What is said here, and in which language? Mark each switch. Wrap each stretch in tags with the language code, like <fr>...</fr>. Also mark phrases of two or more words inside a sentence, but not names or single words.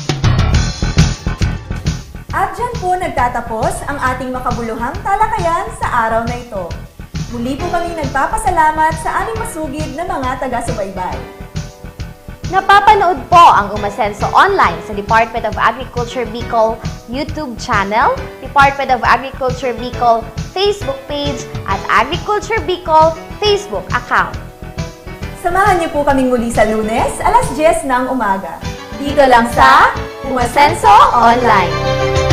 <tl>At dyan po nagtatapos ang ating makabuluhang talakayan sa araw na ito. Muli po kami nagpapasalamat sa aming masugid na mga taga-subaybay. Napapanood po ang Umasenso Online sa Department of Agriculture Bicol YouTube channel, Department of Agriculture Bicol Facebook page at Agriculture Bicol Facebook account. Samahan niyo po kaming muli sa Lunes, alas 10 ng umaga. Dito lang sa Umasenso Online.</tl>